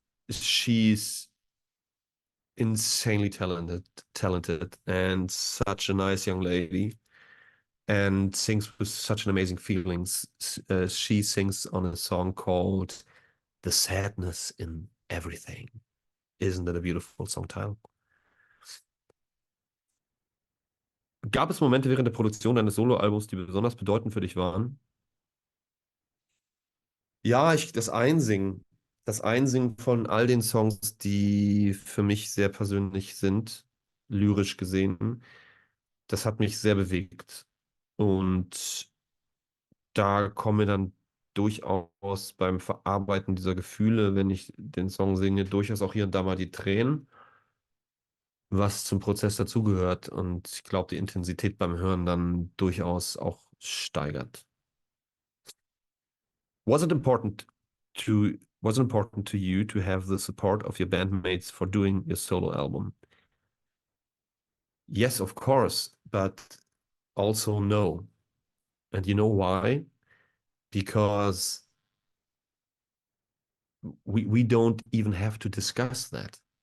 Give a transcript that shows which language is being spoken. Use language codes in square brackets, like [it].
[en] She's insanely talented and such a nice young lady and sings with such an amazing feelings. She sings on a song called The Sadness in Everything. Isn't that a beautiful song title? [de] Gab es Momente während der Produktion deines Soloalbums, die besonders bedeutend für dich waren? Ja, das Einsingen von all den Songs, die für mich sehr persönlich sind, lyrisch gesehen, das hat mich sehr bewegt. Und da kommen mir dann durchaus beim Verarbeiten dieser Gefühle, wenn ich den Song singe, durchaus auch hier und da mal die Tränen, was zum Prozess dazugehört und ich glaube, die Intensität beim Hören dann durchaus auch steigert. [en] Was it important was it important to you to have the support of your bandmates for doing your solo album? Yes, of course, but also no. And you know why? Because we don't even have to discuss that.